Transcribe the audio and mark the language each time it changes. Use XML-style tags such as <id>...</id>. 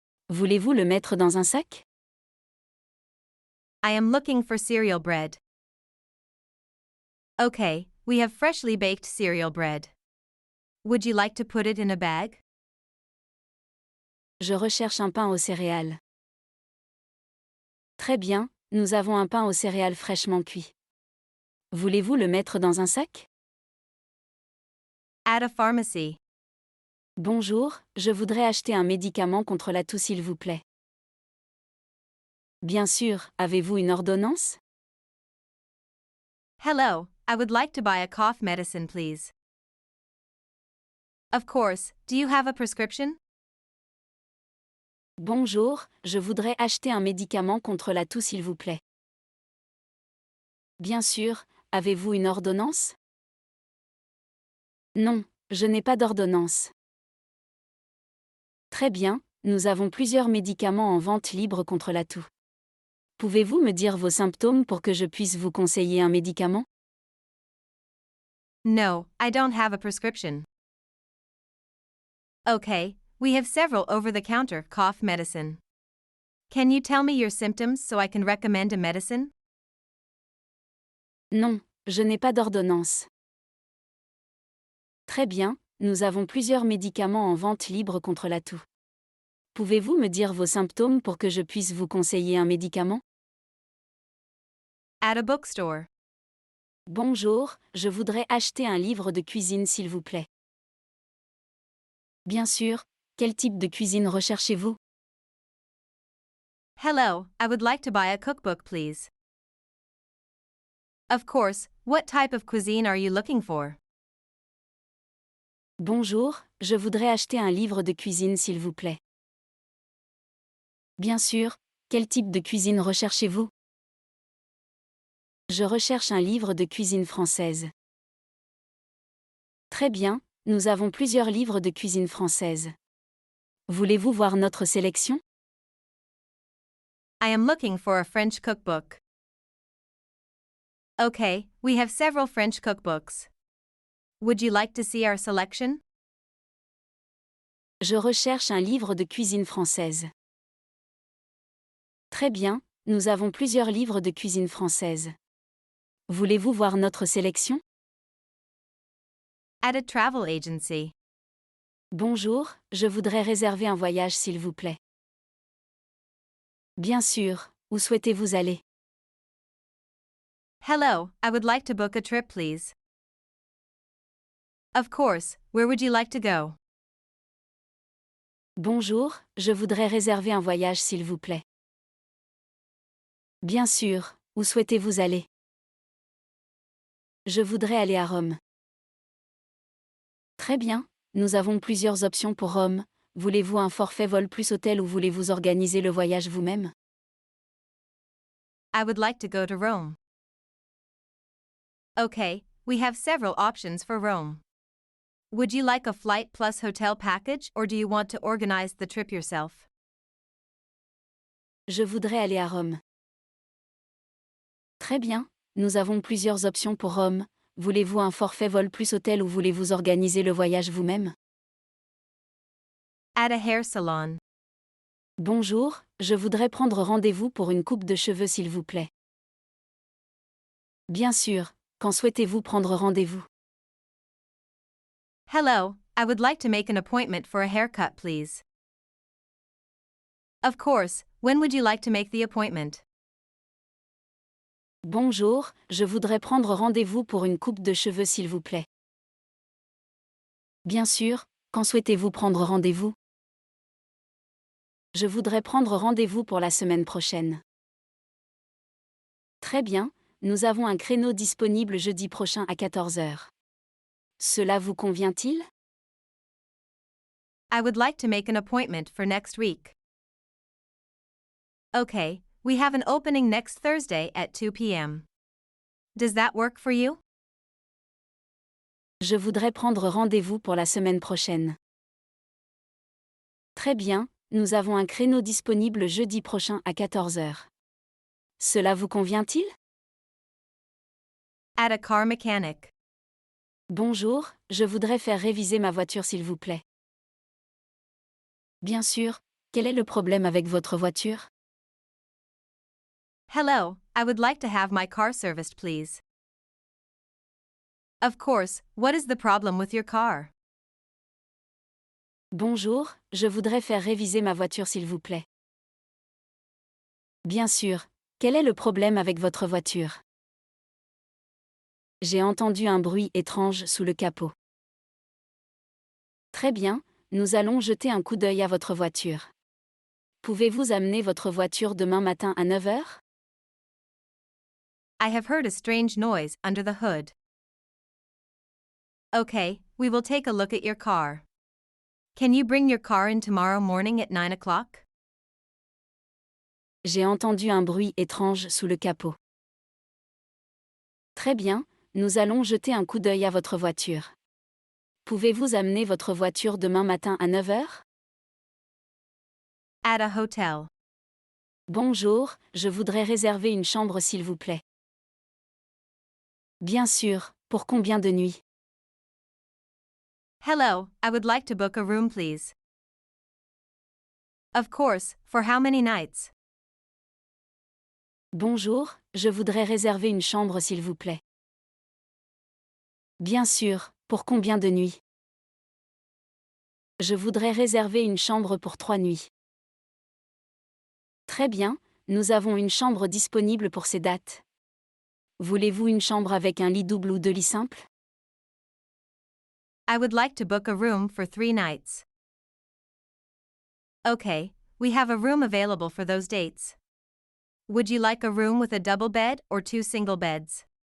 <fr>Voulez-vous le mettre dans un sac?</fr> <en>I am looking for cereal bread. Okay, we have freshly baked cereal bread. Would you like to put it in a bag?</en> <fr>Je recherche un pain aux céréales. Très bien, nous avons un pain aux céréales fraîchement cuit. Voulez-vous le mettre dans un sac?</fr> <en>At a pharmacy.</en> <fr>Bonjour, je voudrais acheter un médicament contre la toux s'il vous plaît. Bien sûr, avez-vous une ordonnance?</fr> <en>Hello, I would like to buy a cough medicine, please. Of course, do you have a prescription?</en> <fr>Bonjour, je voudrais acheter un médicament contre la toux s'il vous plaît. Bien sûr, avez-vous une ordonnance? Non, je n'ai pas d'ordonnance. Très bien, nous avons plusieurs médicaments en vente libre contre la toux. Pouvez-vous me dire vos symptômes pour que je puisse vous conseiller un médicament?</fr> <en>No, I don't have a prescription. Okay, we have several over-the-counter cough medicine. Can you tell me your symptoms so I can recommend a medicine?</en> <fr>Non, je n'ai pas d'ordonnance. Très bien, nous avons plusieurs médicaments en vente libre contre la toux. Pouvez-vous me dire vos symptômes pour que je puisse vous conseiller un médicament?</fr> <en>At a bookstore.</en> <fr>Bonjour, je voudrais acheter un livre de cuisine s'il vous plaît. Bien sûr, quel type de cuisine recherchez-vous?</fr> <en>Hello, I would like to buy a cookbook, please. Of course, what type of cuisine are you looking for?</en> <fr>Bonjour, je voudrais acheter un livre de cuisine s'il vous plaît. Bien sûr, quel type de cuisine recherchez-vous? Je recherche un livre de cuisine française. Très bien, nous avons plusieurs livres de cuisine française. Voulez-vous voir notre sélection?</fr> <en>I am looking for a French cookbook. Okay, we have several French cookbooks. Would you like to see our selection?</en> <fr>Je recherche un livre de cuisine française. Très bien, nous avons plusieurs livres de cuisine française. Voulez-vous voir notre sélection?</fr> <en>At a travel agency.</en> <fr>Bonjour, je voudrais réserver un voyage s'il vous plaît. Bien sûr, où souhaitez-vous aller?</fr> <en>Hello, I would like to book a trip, please. Of course, where would you like to go?</en> <fr>Bonjour, je voudrais réserver un voyage s'il vous plaît. Bien sûr, où souhaitez-vous aller? Je voudrais aller à Rome. Très bien, nous avons plusieurs options pour Rome. Voulez-vous un forfait vol plus hôtel ou voulez-vous organiser le voyage vous-même?</fr> <en>I would like to go to Rome. Okay, we have several options for Rome. Would you like a flight plus hotel package or do you want to organize the trip yourself?</en> <fr>Je voudrais aller à Rome. Très bien, nous avons plusieurs options pour Rome. Voulez-vous un forfait vol plus hôtel ou voulez-vous organiser le voyage vous-même?</fr> <en>At a hair salon.</en> <fr>Bonjour, je voudrais prendre rendez-vous pour une coupe de cheveux s'il vous plaît. Bien sûr, quand souhaitez-vous prendre rendez-vous?</fr> <en>Hello, I would like to make an appointment for a haircut, please. Of course, when would you like to make the appointment?</en> <fr>Bonjour, je voudrais prendre rendez-vous pour une coupe de cheveux s'il vous plaît. Bien sûr, quand souhaitez-vous prendre rendez-vous? Je voudrais prendre rendez-vous pour la semaine prochaine. Très bien, nous avons un créneau disponible jeudi prochain à 14 heures. Cela vous convient-il?</fr> <en>I would like to make an appointment for next week. Okay, we have an opening next Thursday at 2 p.m. Does that work for you?</en> <fr>Je voudrais prendre rendez-vous pour la semaine prochaine. Très bien, nous avons un créneau disponible jeudi prochain à 14 heures. Cela vous convient-il?</fr> <en>At a car mechanic.</en> <fr>Bonjour, je voudrais faire réviser ma voiture s'il vous plaît. Bien sûr, quel est le problème avec votre voiture?</fr> <en>Hello, I would like to have my car serviced, please. Of course, what is the problem with your car?</en> <fr>Bonjour, je voudrais faire réviser ma voiture s'il vous plaît. Bien sûr, quel est le problème avec votre voiture? J'ai entendu un bruit étrange sous le capot. Très bien, nous allons jeter un coup d'œil à votre voiture. Pouvez-vous amener votre voiture demain matin à 9 heures?</fr> <en>I have heard a strange noise under the hood. Okay, we will take a look at your car. Can you bring your car in tomorrow morning at 9 o'clock?</en> <fr>J'ai entendu un bruit étrange sous le capot. Très bien, nous allons jeter un coup d'œil à votre voiture. Pouvez-vous amener votre voiture demain matin à 9 heures?</fr> <en>At a hotel.</en> <fr>Bonjour, je voudrais réserver une chambre s'il vous plaît. Bien sûr, pour combien de nuits?</fr> <en>Hello, I would like to book a room, please. Of course, for how many nights?</en> <fr>Bonjour, je voudrais réserver une chambre s'il vous plaît. Bien sûr, pour combien de nuits? Je voudrais réserver une chambre pour 3 nuits. Très bien, nous avons une chambre disponible pour ces dates. Voulez-vous une chambre avec un lit double ou 2 lits simples?</fr> <en>I would like to book a room for 3 nights. Okay, we have a room available for those dates. Would you like a room with a double bed or 2 single beds?</en>